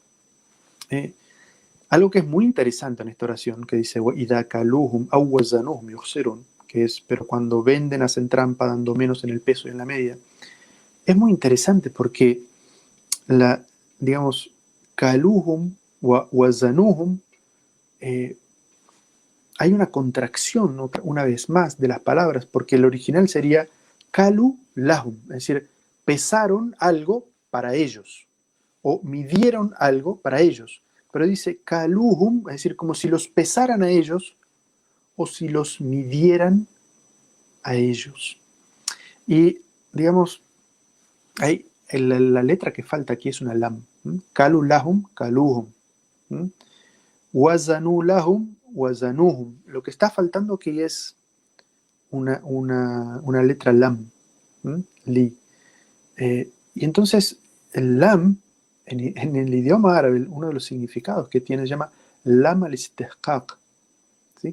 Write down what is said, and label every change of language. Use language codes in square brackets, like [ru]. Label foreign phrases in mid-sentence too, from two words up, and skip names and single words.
[es] Algo que es muy interesante en esta oración, que dice, que es, pero cuando venden hacen trampa dando menos en el peso y en la media, es muy interesante porque digamos, [ar] كالوهم وزنوهم, [es] hay una contracción, una vez más, de las palabras, porque el original sería [ar] كالوا لهم, [es] es decir, pesaron algo para ellos, o midieron algo para ellos. Pero dice kaluhum, es decir, como si los pesaran a ellos, o si los midieran a ellos. Y, digamos, la letra que falta aquí es una lam. [ar] كالوا لهم كالوهم. وزنوا لهم وزنوهم. [es] Lo que está faltando aquí es una letra lam. Li. Y entonces el lam, en el idioma árabe, uno de los significados que tiene se llama [ar] لام الاستحقاق, [es] ¿sí?